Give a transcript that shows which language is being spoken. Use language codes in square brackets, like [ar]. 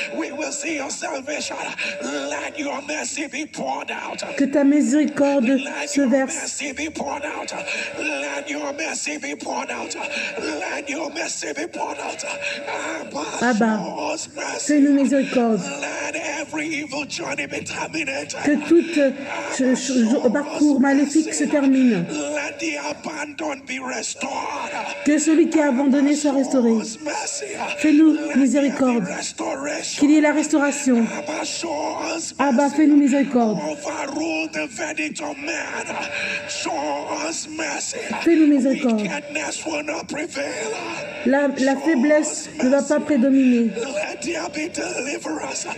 [en] We will see your salvation. Let your mercy be poured out. [fr] Que ta miséricorde se verse. [en] Let your mercy be poured out. Let your mercy be poured out. [fr] Abba, fais-nous miséricorde. [en] Let every evil journey be terminated. [fr] Que tout parcours maléfique se termine. [en] Let the abandoned be restored. [fr] Que celui qui a abandonné soit restauré. Fais-nous miséricorde. Qu'il y ait la restauration. Abba, fais-nous miséricorde. [en] Overrule the verdict of man. Show us mercy. [fr] Fais-nous miséricorde. [en] Wickedness will not prevail. [fr] La faiblesse ne va pas prédominer. [en] Let there be deliverance.